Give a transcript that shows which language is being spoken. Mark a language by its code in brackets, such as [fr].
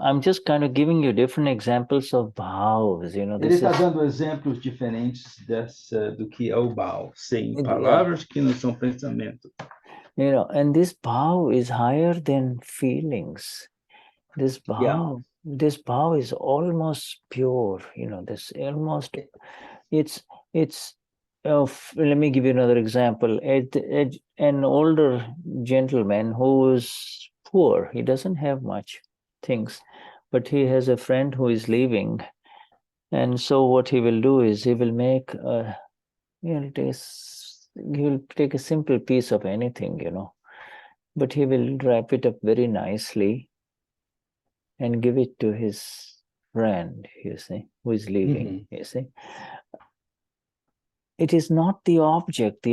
[en] I'm just kind of giving you different examples of bhavs. [pt] Ele está dando exemplos diferentes do que é o Baal, sim, palavras que não são pensamento. [en] And this bhav is higher than feelings. This bhav, this bhav is almost pure. This almost, it's. Let me give you another example. An older gentleman who is poor, he doesn't have much things, but he has a friend who is leaving, and so what he will do is he will make he will take a simple piece of anything, but he will wrap it up very nicely and give it to his friend, who is leaving, It is not the object.